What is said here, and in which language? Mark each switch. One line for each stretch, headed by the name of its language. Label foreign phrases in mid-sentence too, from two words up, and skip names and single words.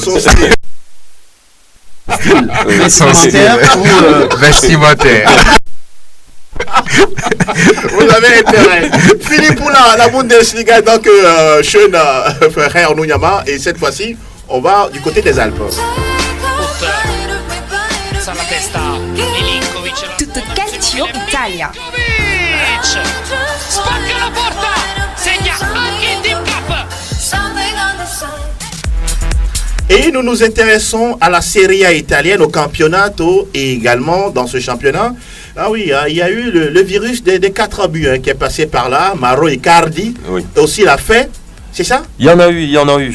French: Son style. Vestimentaire. Vous avez intérêt. Fini pour la Bundesliga, donc Schön Frère Nonyama. Et cette fois-ci, on va du côté des Alpes.
Italian: Tutto calcio Italia. Spacca la porta, segna anche il Team Cup.
French: Et nous nous intéressons à la Serie A italienne, au campionato, et également dans ce championnat. Il y a eu le virus des 4 buts qui est passé par là. Mauro Icardi aussi l'a fait. C'est ça? Il y en a eu.